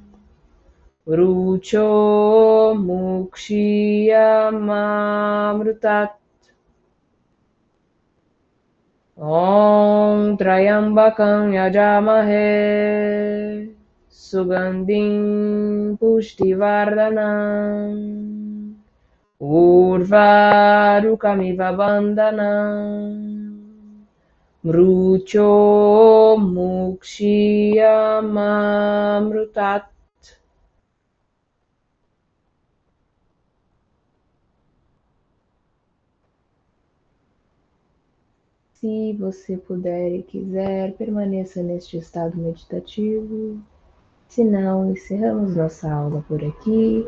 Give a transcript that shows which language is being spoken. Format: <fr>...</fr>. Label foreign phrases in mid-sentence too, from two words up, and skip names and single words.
<sa>मृत्यो मुक्षीयमामृतात् ॐ त्र्यम्बकं यजामहे सुगन्धिं पुष्टिवर्धनम् उर्वारुकमिव बन्धनान् मृत्यो मुक्षीयमामृतात्.</sa> <pt>Se você puder e quiser, permaneça neste estado meditativo. Se não, encerramos nossa aula por aqui.</pt>